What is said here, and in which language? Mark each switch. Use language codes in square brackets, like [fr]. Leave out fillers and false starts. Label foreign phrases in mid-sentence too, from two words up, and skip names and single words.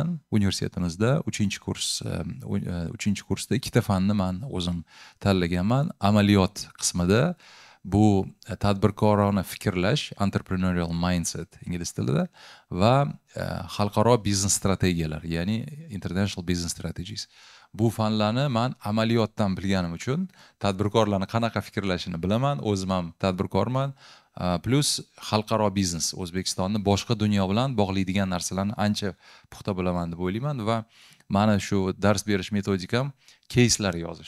[uz] Universitetimizda 3-kursda 2 ta fanni men o'zim tanlaganman. Amaliyot qismida bu tadbirkorona fikrlash, [en] entrepreneurial mindset [uz] ingliz tilida va xalqaro biznes strategiyalar, ya'ni [en] international business strategies. [uz] Bu fanlarni men amaliyotdan bilganim uchun tadbirkorlarni qanaqa fikrlashini bilaman, o'zim ham tadbirkorman. Plus xalqaro biznes, O'zbekistonni boshqa dunyo bilan bog'laydigan narsalarni ancha puxta bilaman deb o'ylayman va mana shu dars berish metodikam case'lar yozish.